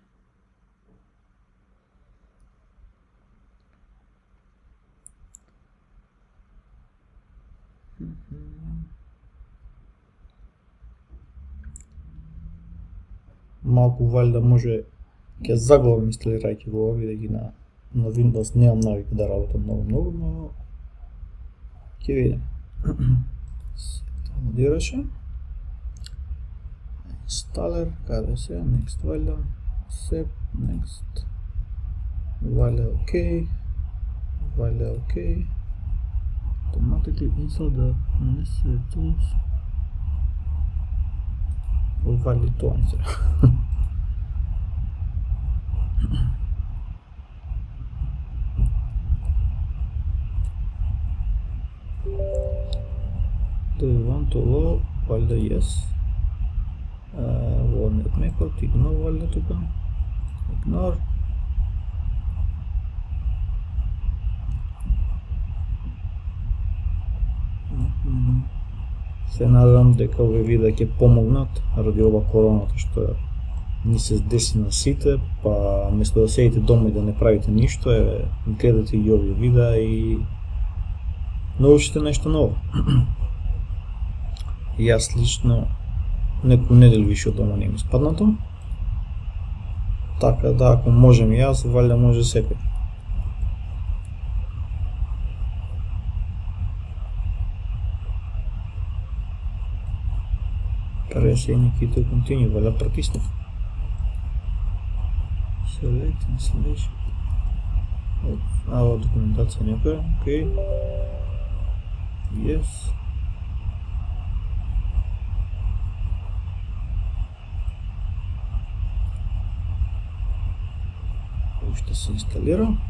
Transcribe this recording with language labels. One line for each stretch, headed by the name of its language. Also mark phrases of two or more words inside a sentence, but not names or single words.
Macedonian: Малку валјда може ќе заглавам инсталирајќи го ова, бидејќи на Windows немам навика да работам многу, но ќе видим. Доwnloadираше. Installer, каде се? Next валјда.
English: Accept, next.
Macedonian: Валјда OK. Валјда OK.
English: Automatically install the necessary tools.
Macedonian: Вали тоа не се.
English: Do you want to load? Валјда yes. Warnet method, ignore
Macedonian: валјда тука.
English: Ignore.
Macedonian: Се надам дека овие видеа ќе помогнат ради ова короната што ни се деси на сите, па место да седите дома и да не правите ништо, гледате и овие видеа и научите нешто ново. Јас лично некој недел више од дома не ми спаднато, така да ако можем јас, валјда може секој.
English: Press any key to continue,
Macedonian: валја притиснав.
English: Select installation.
Macedonian: Ова документација некоја, окей. Yes. Уште се инсталира.